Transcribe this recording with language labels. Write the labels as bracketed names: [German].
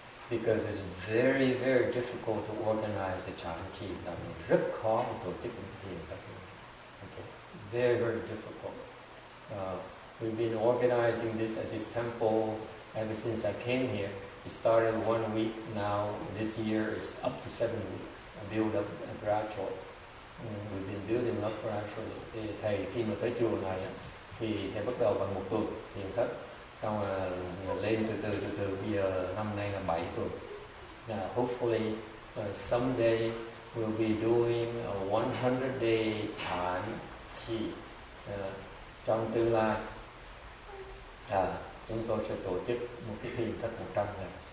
[English] Because it's very, very difficult to organize a ChanQi. [Vietnamese] Rất khó tổ chức một thiền thất. [English] Okay. Very, very difficult. We've been organizing this as his temple ever since I came here. It started 1 week, now this year it's up to 7 weeks. I build up gradually. We've been building up gradually. [Vietnamese] Thì thầy khi mà tới chùa này thì thầy bắt đầu bằng 1 tuần thiền thất. Xong rồi lên từ từ bây giờ năm nay là 7 tuần. [English] Hopefully someday we'll be doing a 100-day ChanQi. [Vietnamese] Trong tương lai chúng tôi sẽ tổ chức một cái thiền thất 100 ngày.